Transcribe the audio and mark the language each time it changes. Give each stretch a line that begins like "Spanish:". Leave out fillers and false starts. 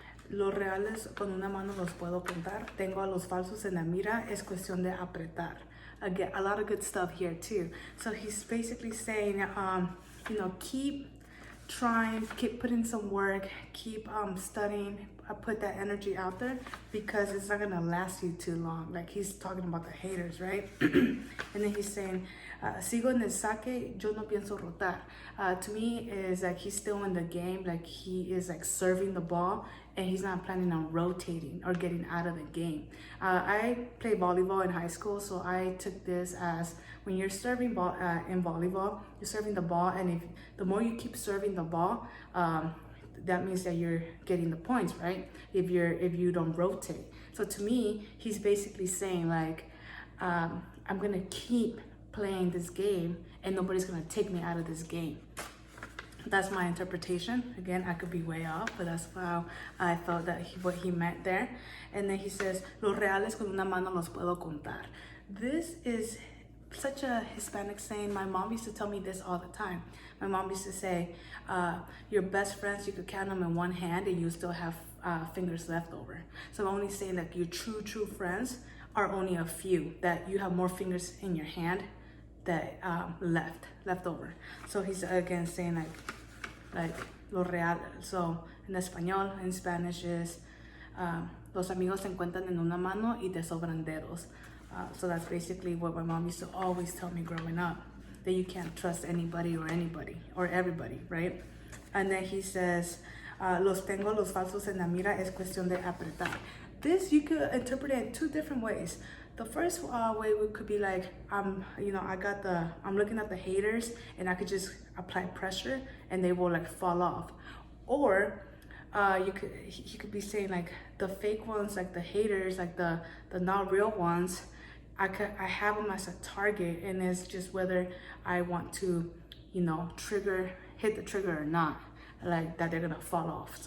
Spanish: Los reales con una mano los puedo contar. Tengo a los falsos en la mira, es cuestión de apretar.
English: Again, a lot of good stuff here too. So he's basically saying, keep trying, keep putting some work, keep studying, put that energy out there, because it's not gonna last you too long. Like he's talking about the haters, right? And then he's saying,
Spanish: sigo en el saque, yo no pienso rotar.
English: To me is like he's still in the game, like he is like serving the ball, and he's not planning on rotating or getting out of the game. I played volleyball in high school, so I took this as, when you're serving ball in volleyball, you're serving the ball, and if the more you keep serving the ball, that means that you're getting the points, right? If you don't rotate. So to me, he's basically saying like, I'm gonna keep playing this game, and nobody's gonna take me out of this game. That's my interpretation. Again, I could be way off, but that's how I felt that what he meant there. And then he says,
Spanish: los reales con una mano los puedo contar.
English: This is such a Hispanic saying. My mom used to tell me this all the time. My mom used to say, your best friends, you could count them in one hand and you still have fingers left over. So I'm only saying that your true friends are only a few, that you have more fingers in your hand that left over. So he's again saying like
Spanish: lo real.
English: So in español, in Spanish is
Spanish: los amigos se encuentran en una mano y te sobran dedos.
English: So that's basically what my mom used to always tell me growing up, that you can't trust anybody or everybody, right? And then he says,
Spanish: los tengo los falsos en la mira, es cuestión de apretar.
English: This you could interpret it in two different ways. The first way could be like, I'm looking at the haters, and I could just apply pressure and they will like fall off. Or he could be saying like, the fake ones, like the haters, like the not real ones, I have them as a target, and it's just whether I want to, hit the trigger or not, like that they're gonna fall off.